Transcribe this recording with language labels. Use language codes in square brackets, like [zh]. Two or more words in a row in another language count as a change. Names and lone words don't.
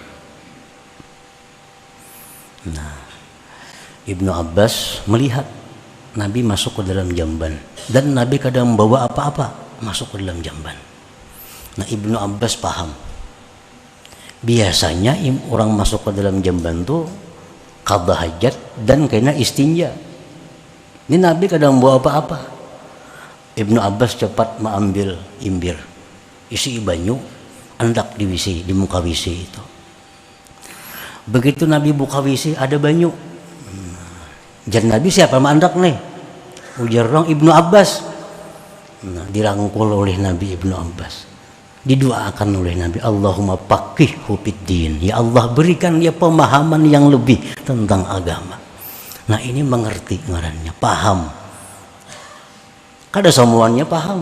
[id] Nah, Ibnu Abbas melihat Nabi masuk ke dalam jamban, dan Nabi kadang membawa apa-apa masuk ke dalam jamban. Nah, Ibnu Abbas paham. Biasanya orang masuk ke dalam jamban tuh [ar] قضاء حاجة [id] dan kena istinja. Ini Nabi kadang membawa apa-apa. [bjn] Ibnu Abbas cepat mengambil imbir, isi banyu, hendak diwisi di muka WC itu. Begitu Nabi buka WC ada banyu. Jan Nabi siapa mandak nih? Ujar orang Ibnu Abbas. [id] Nah, dirangkul oleh Nabi Ibnu Abbas. Didoakan oleh Nabi, [ar] اللهم فقهه في الدين. [id] Ya Allah, berikan dia pemahaman yang lebih tentang agama. [bjn] Nah, ini mengerti ngarannya, paham. Kada semuanya paham.